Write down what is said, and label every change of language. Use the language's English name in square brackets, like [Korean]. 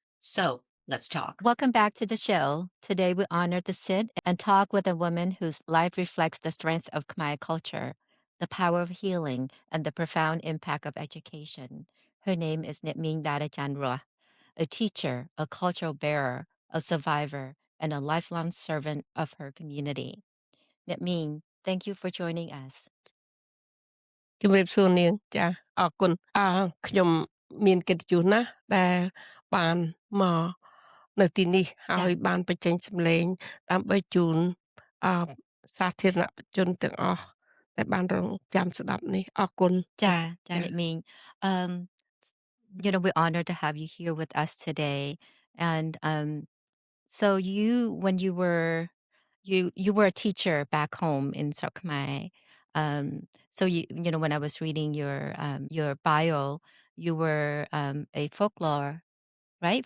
[English] So, let's talk. Welcome back to the show. Today, we're honored to sit and talk with a woman whose life reflects the strength of Khmer culture, the power of healing, and the profound impact of education. Her name is Nitming Dadachandra, a teacher, a cultural bearer, a survivor, and a lifelong servant of her community. Nitming, thank you for joining us. [Khmer] ជំរាបសួរនាងចាអរគុណខ្ញុំមានកិត្តិយសណាស់ដែលបានមកនៅទីនេះហើយបានបញ្ចេញសម្លេងដើម្បីជូនសាធារណជនទាំងអស់ដែលបានរងចាំស្ដាប់នេះអរគុណចា [English] Nitming, we're honored to have you here with us today. And so when you were a teacher back home in Sok Khmer. So when I was reading your bio, you were a folklore, right?